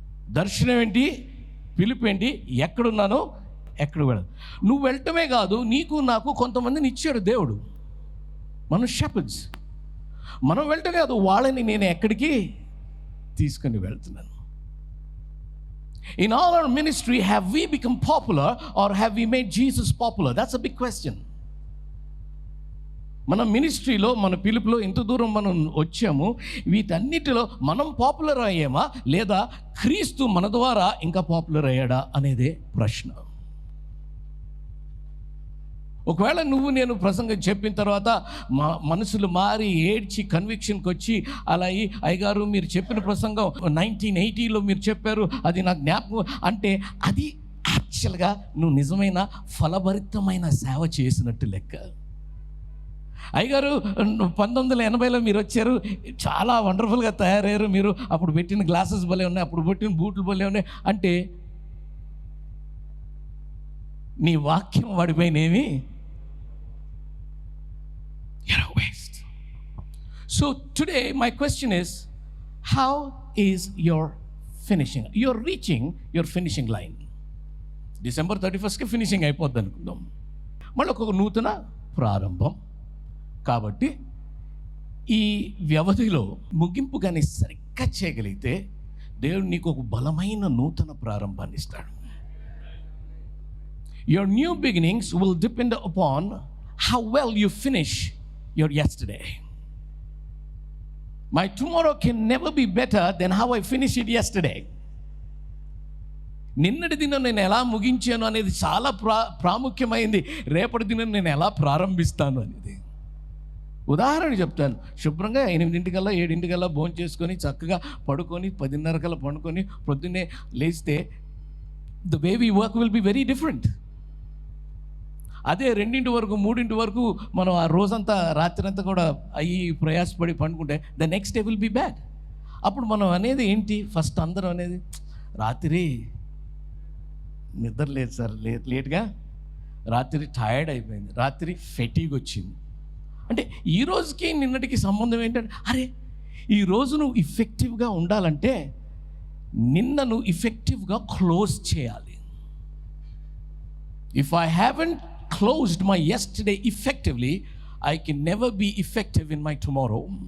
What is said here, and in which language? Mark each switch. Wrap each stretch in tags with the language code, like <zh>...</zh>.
<te>దర్శనం ఏంటి, పిలుపేంటి, ఎక్కడున్నానో ఎక్కడికి వెళ్ళదు. నువ్వు వెళ్ళటమే కాదు, నీకు నాకు కొంతమందిని ఇచ్చాడు దేవుడు. మనం షెపర్డ్స్. మనం వెళ్ళటమే కాదు, వాళ్ళని నేను ఎక్కడికి తీసుకొని వెళ్తున్నాను.</te> <en>In all our ministry, have we become popular or have we made Jesus popular? That's a big question.</en> <te>మన మినిస్ట్రీలో, మన పిలుపులో ఇంత దూరం మనం వచ్చాము, వీటన్నిటిలో మనం పాపులర్ అయ్యామా లేదా క్రీస్తు మన ద్వారా ఇంకా పాపులర్ అయ్యాడా అనేదే ప్రశ్న. ఒకవేళ నువ్వు నేను ప్రసంగం చెప్పిన తర్వాత మనసులు మారి ఏడ్చి కన్విక్షన్కి వచ్చి అలా అయ్యగారు మీరు చెప్పిన ప్రసంగం 1980లో మీరు చెప్పారు, అది నాకు జ్ఞాపకం అంటే అది యాక్చువల్గా నువ్వు నిజమైన ఫలభరితమైన సేవ చేసినట్టు లెక్క. అయ్యగారు 1980లో మీరు వచ్చారు, చాలా వండర్ఫుల్గా తయారయ్యారు, మీరు అప్పుడు పెట్టిన గ్లాసెస్ భలే ఉన్నాయి, అప్పుడు పెట్టిన బూట్లు భలే ఉన్నాయి అంటే నీ వాక్యం వాడిపోయినేమి waste.</te> <en>So today my question is, how is your finishing? You're reaching your finishing line.</en> <te>December 31st finishing అయిపోద్ది అనుకుందాం, మళ్ళీ ఒక నూతన ప్రారంభం. కాబట్టి ఈ వ్యవధిలో ముగింపు కానీ సరిగ్గా చేయగలిగితే దేవుడు నీకు ఒక బలమైన నూతన ప్రారంభాన్ని ఇస్తాడు.</te> <en>Your new beginnings will depend upon how well you finish your yesterday. My tomorrow can never be better than how I finished it yesterday.</en> <te>నిన్నటి దినం నేను ఎలా ముగించాను అనేది చాలా ప్రాముఖ్యమైంది. రేపటి దినం నేను ఎలా ప్రారంభిస్తాను అనేది. ఉదాహరణ చెప్తాను. శుభ్రంగా 8 7 భోజనం చేసుకొని చక్కగా పడుకొని 10:30 పండుకొని పొద్దున్నే లేస్తే</te> <en>the way we work will be very different.</en> <te>అదే 2 వరకు 3 వరకు మనం ఆ రోజంతా రాత్రి అంతా కూడా అయ్యి ప్రయాసపడి పండుకుంటే</te> <en>The next day will be bad.</en> <te>అప్పుడు మనం అనేది ఏంటి, ఫస్ట్ అందరం అనేది రాత్రి నిద్ర లేదు సార్, లేట్గా రాత్రి టైర్డ్ అయిపోయింది, రాత్రి ఫెటీగ్ వచ్చింది అంటే ఈ రోజుకి నిన్నటికి సంబంధం ఏంటంటే అరే ఈరోజు నువ్వు ఇఫెక్టివ్గా ఉండాలంటే నిన్న నువ్వు ఇఫెక్టివ్గా క్లోజ్ చేయాలి.</te> <en>If I haven't closed my yesterday effectively, I can never be effective in my tomorrow.</en>